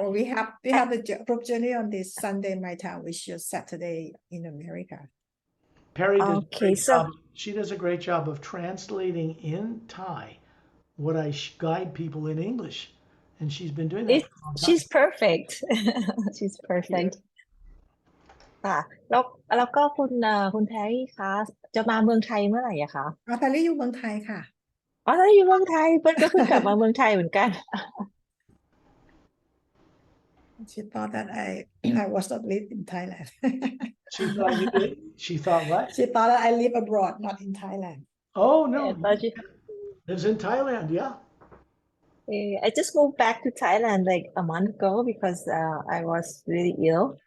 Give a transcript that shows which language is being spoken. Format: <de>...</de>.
<en>Well, we have the group journey on this Sunday my time, which is Saturday in America. Pari does a okay great so job. She does a great job of translating in Thai what I guide people in English, and she's been doing that it for a long time. she's perfect she's perfect</en> <th>ค่ะแล้วก็คุณแพรรี่คะจะมาเมืองไทยเมื่อไหร่อะคะ พารีอยู่เมืองไทยค่ะ อ๋อตอนอยู่เมืองไทยเปิ้ลก็เพิ่งกลับมาเมืองไทยเหมือนกัน</th> <en>She thought that I was not live in Thailand. She thought you did. She thought what? She thought that I live abroad, not in Thailand. Oh no, I thought you lives in Thailand. Yeah. I just moved back to Thailand like a month ago because I was really ill.</en>